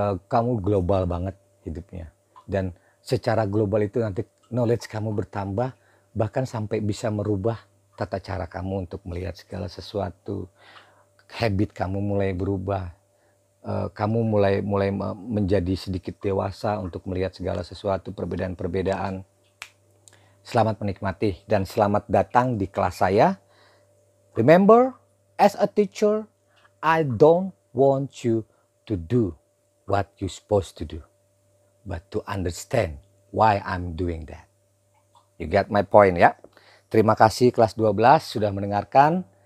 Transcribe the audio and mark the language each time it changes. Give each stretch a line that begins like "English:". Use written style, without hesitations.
Indonesian: Kamu global banget hidupnya. Dan secara global itu nanti knowledge kamu bertambah, bahkan sampai bisa merubah tata cara kamu untuk melihat segala sesuatu. Habit kamu mulai berubah. Kamu mulai menjadi sedikit dewasa untuk melihat segala sesuatu, perbedaan-perbedaan. Selamat menikmati dan selamat datang di kelas saya.
English: Remember, as a teacher, I don't want you to do what you supposed to do, but to understand why I'm doing that. You get my point ya?
Indonesian: Terima kasih kelas 12 sudah mendengarkan.